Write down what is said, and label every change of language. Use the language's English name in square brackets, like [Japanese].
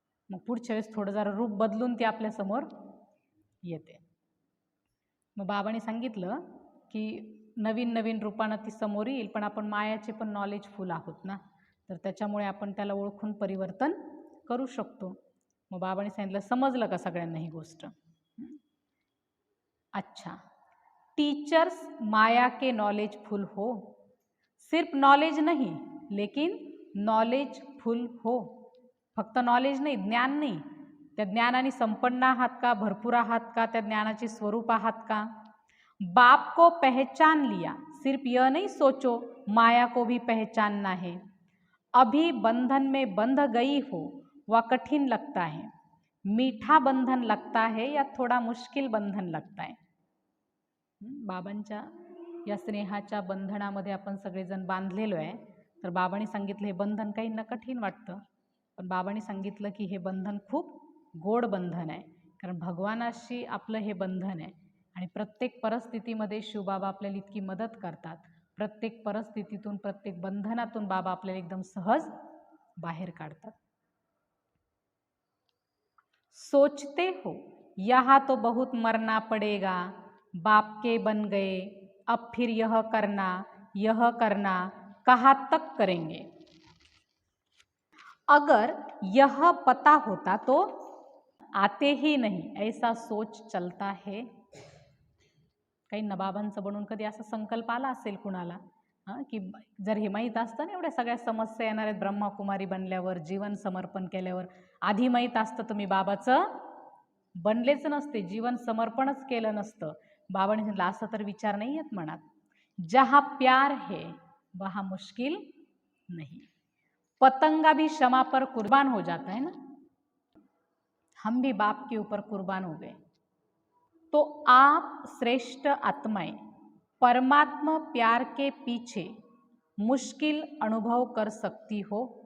[Marathi] मग पुढच्या वेळेस थोडं जरा रूप बदलून ते आपल्यासमोर येते. मग बाबांनी सांगितलं की नवीन नवीन रूपानं ती समोर येईल, पण आपण मायाचे पण नॉलेजफुल आहोत ना, तर त्याच्यामुळे आपण त्याला ओळखून परिवर्तन करू शकतो. मग बाबांनी सांगितलं, समजलं का सगळ्यांना ही गोष्ट? [Hindi] अच्छा, टीचर्स माया के नॉलेजफुल हो, सिर्फ नॉलेज नहीं लेकिन नॉलेजफुल हो. [Marathi] फक्त नॉलेज नाही, ज्ञान नाही, त्या ज्ञानाने संपन्न आहात का, भरपूर आहात का, त्या ज्ञानाचे स्वरूप आहात का. [Hindi] बाप को पहचान लिया, सिर्फ यह नहीं सोचो माया को भी पहचानना है. अभी बंधन में बंध गई हो वह कठिन लगता है, मीठा बंधन लगता है या थोडा मुश्किल बंधन लगता है. [Marathi] बाबांच्या या स्नेहाच्या बंधनामध्ये आपण सगळेजण बांधलेलो आहे. तर बाबांनी सांगितलं हे बंधन काहींना कठीण वाटतं, पण बाबांनी सांगितलं की हे बंधन खूप गोड बंधन आहे, कारण भगवानाशी आपलं हे बंधन आहे. आणि प्रत्येक परिस्थितीमध्ये शिवबाबा आपल्याला इतकी मदत करतात, प्रत्येक परिस्थितीतून, प्रत्येक बंधनातून बाबा आपल्याला एकदम सहज बाहेर काढतात. [Hindi] सोचते हो यहाँ तो बहुत मरना पड़ेगा, बाप के बन गए, अब फिर यह करना कहाँ तक करेंगे. अगर यह पता होता तो आते ही नहीं, ऐसा सोच चलता है. [Marathi] काही नबाबांचं बनून कधी असा संकल्प आला असेल कुणाला की जर हे माहीत असतं ना एवढ्या सगळ्या समस्या येणार आहेत ब्रह्माकुमारी बनल्यावर, जीवन समर्पण केल्यावर, आधी माहीत असतं तर मी बाबाचं बनलेच नसते, जीवन समर्पणच केलं नसतं. बाबाने म्हटलं असं तर विचार नाही येत मनात. [Hindi] जहाँ प्यार है वहाँ मुश्किल नहीं. पतंगा भी क्षमा पर कुर्बान हो जाता है ना, हम भी बाप के ऊपर कुर्बान हो गए. तो आप श्रेष्ठ आत्माएं परमात्मा प्यार के पीछे मुश्किल अनुभव कर सकती हो.